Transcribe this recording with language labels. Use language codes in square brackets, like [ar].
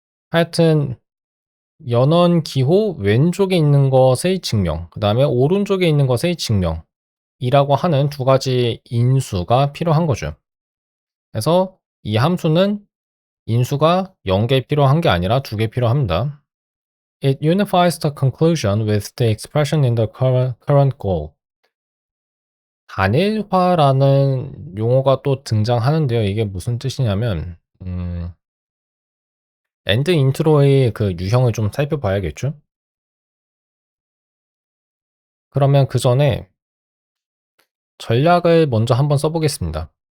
[ko] 하여튼 연원 기호 왼쪽에 있는 것의 증명, 그 다음에 오른쪽에 있는 것의 증명이라고 하는 두 가지 인수가 필요한 거죠. 그래서 이 함수는 인수가 0개 필요한 게 아니라 2개 필요합니다. [en] It unifies the conclusion with the expression in the current goal. [ko] 단일화라는 용어가 또 등장하는데요. 이게 무슨 뜻이냐면 end intro의 그 유형을 좀 살펴봐야겠죠? 그러면 그 전에 전략을 먼저 한번 써보겠습니다.